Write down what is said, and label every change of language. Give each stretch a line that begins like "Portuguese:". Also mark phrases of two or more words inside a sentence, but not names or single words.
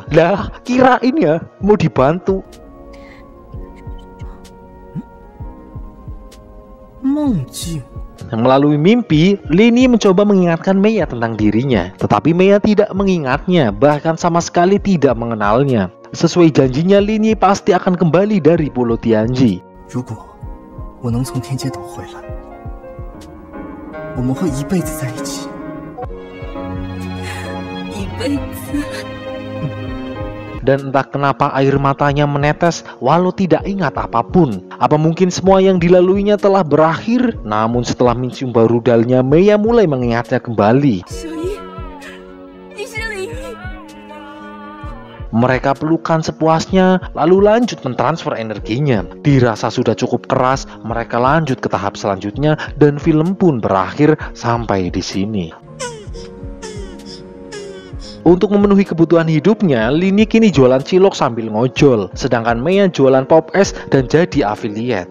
Indonesian: Lah, kirain ya mau dibantu. Melalui mimpi, Lin Yi mencoba mengingatkan Mei tentang dirinya, tetapi Mei tidak mengingatnya, bahkan sama sekali tidak mengenalnya. Sesuai janjinya, Lin Yi pasti akan kembali dari Pulau Tianji.
Chinese: 我们会一辈子在一起。一辈子。
Indonesian: Dan entah kenapa air matanya menetes walau tidak ingat apapun. Apa mungkin semua yang dilaluinya telah berakhir? Namun setelah mencium bau rudalnya, Maya mulai mengingatnya kembali.
Chinese: 小姨，你是林毅。
Indonesian: Mereka pelukan sepuasnya, lalu lanjut mentransfer energinya. Dirasa sudah cukup keras, mereka lanjut ke tahap selanjutnya dan film pun berakhir sampai di sini. Untuk memenuhi kebutuhan hidupnya, Lini kini jualan cilok sambil ngojol, sedangkan Maya jualan pop es dan jadi affiliate.